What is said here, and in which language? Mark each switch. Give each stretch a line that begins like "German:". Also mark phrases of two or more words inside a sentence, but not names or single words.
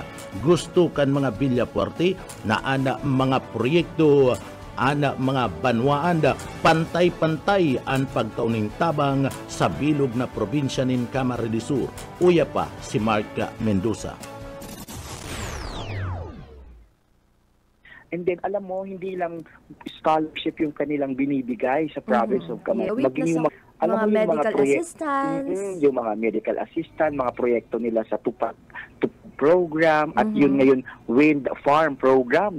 Bikol: Gusto kan mga Villapuerte na ana mga proyekto, ana mga banwaan pantay-pantay ang pagkauning tabang sa bilog na probinsya ng Camarines Sur. Uya pa si Mark Mendoza.
English: And then
Filipino: alam mo, hindi lang scholarship yung kanilang binibigay sa
English: province of Camarines.
Filipino: Maging yung mga
English: medical assistance,
Filipino: yung mga
English: medical assistant,
Filipino: mga proyekto nila sa tupad program, at yun ngayon
English: wind farm program.